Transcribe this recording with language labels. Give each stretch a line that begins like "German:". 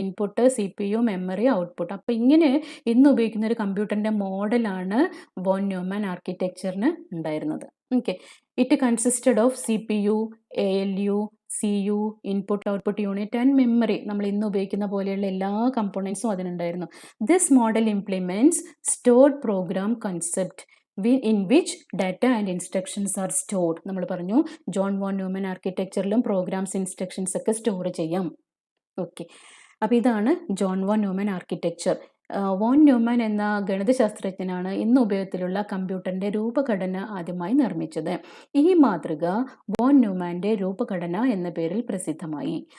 Malayalam: Input, CPU, memory, output. അപ്പോൾ ഇങ്ങനെ ഇന്ന് ഉപയോഗിക്കുന്ന ഒരു കമ്പ്യൂട്ടറിൻ്റെ മോഡലാണ് വോൺ ന്യൂമാൻ ആർക്കിടെക്ചറിന് ഉണ്ടായിരുന്നത്.
English: Okay, it consisted of CPU, ALU, CU, input output unit and memory.
Malayalam: നമ്മൾ ഇന്ന് ഉപയോഗിക്കുന്ന പോലെയുള്ള എല്ലാ കമ്പോണൻസും അതിനുണ്ടായിരുന്നു.
English: This model implements stored program concept in which data and instructions are stored.
Malayalam: നമ്മൾ പറഞ്ഞു John von Newman ആർക്കിടെക്ചറിലും programmes, instructions ഒക്കെ store ചെയ്യാം. Okay, അപ്പോൾ ഇതാണ് John von Newman architecture. Von Newman എന്ന ഗണിതശാസ്ത്രജ്ഞനാണ് ഇന്ന് ഉപയോഗത്തിലുള്ള കമ്പ്യൂട്ടറിൻ്റെ രൂപഘടന ആദ്യമായി നിർമ്മിച്ചത്. ഈ മാതൃക വോൺ ന്യൂമാൻ്റെ രൂപഘടന എന്ന പേരിൽ പ്രസിദ്ധമായി.